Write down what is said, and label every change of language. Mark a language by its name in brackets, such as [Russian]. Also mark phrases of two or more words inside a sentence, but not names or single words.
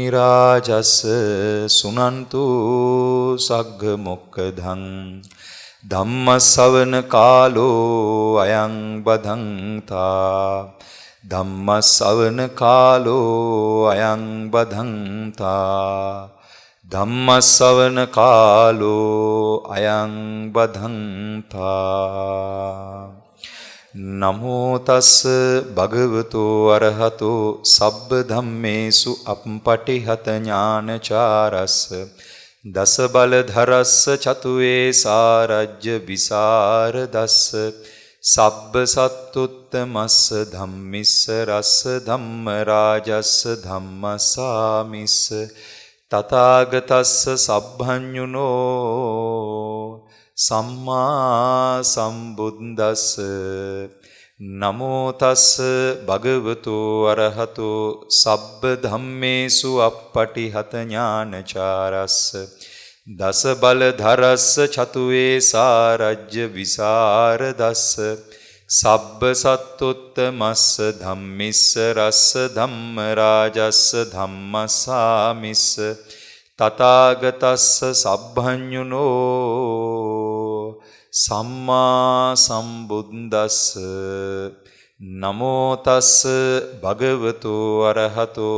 [Pali] රාජස් සුනන්තු සග්ග මොක්ඛදං ධම්ම ශ්‍රවණ කාලෝ අයං බදන්තා ධම්ම ශ්‍රවණ කාලෝ අයං බදන්තා ධම්ම ශ්‍රවණ කාලෝ අයං බදන්තා නමෝ තස් භගවතු අරහතෝ සබ්බ ධම්මේසු අප්පටිහත ඥානචාරස්ස දස බල ධරස්ස චතුවේ සාරජ්‍ය විසරදස්ස සබ්බ සත්තුත්තමස්ස ධම්මිස්ස රස්ස ධම්ම රාජස්ස ධම්මසාමිස්ස තථාගතස්ස සබ්බඤුනෝ සම්මා සම්බුද්දස්ස නමෝ තස් භගවතු අරහතෝ සබ්බ ධම්මේසු අප්පටිහත ඥානචාරස්ස දස බල ධරස්ස චතුවේ සාරජ්‍ය විසරදස්ස සබ්බ සත්තුත්තමස්ස ධම්මිස්ස රස්ස ධම්ම රාජස්ස ධම්මසාමිස්ස තථාගතස්ස සබ්බඤුනෝ සම්මා සම්බුද්දස්ස නමෝ තස් භගවතු අරහතෝ